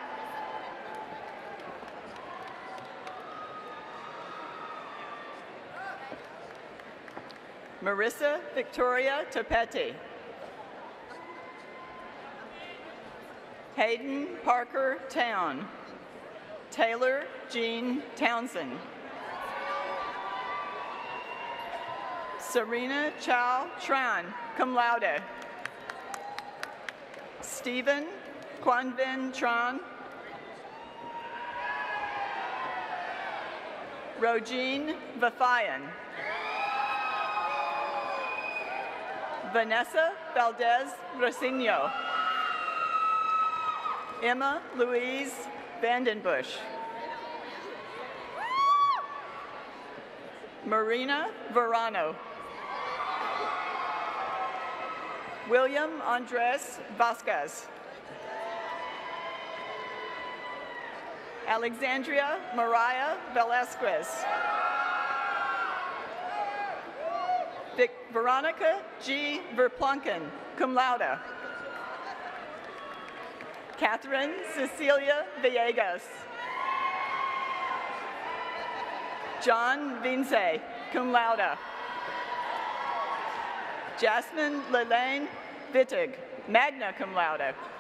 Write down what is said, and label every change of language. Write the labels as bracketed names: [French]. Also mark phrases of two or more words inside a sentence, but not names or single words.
[English] Marissa Victoria Topetti. Hayden Parker Town. Taylor Jean Townsend. Serena Chow Tran, [Latin] cum laude. [English] Stephen Quanvin Tran. Rogine Vafayan. Vanessa Valdez Rosino. Emma Louise Vandenbush. Marina Verano. William Andres Vasquez. Alexandria Mariah Velasquez. Veronica G. Verplunken, [Latin] cum laude. [English] Catherine Cecilia Villegas. John Vince, [Latin] cum laude. [English] Jasmine Lelaine Wittig, [Latin] magna cum laude.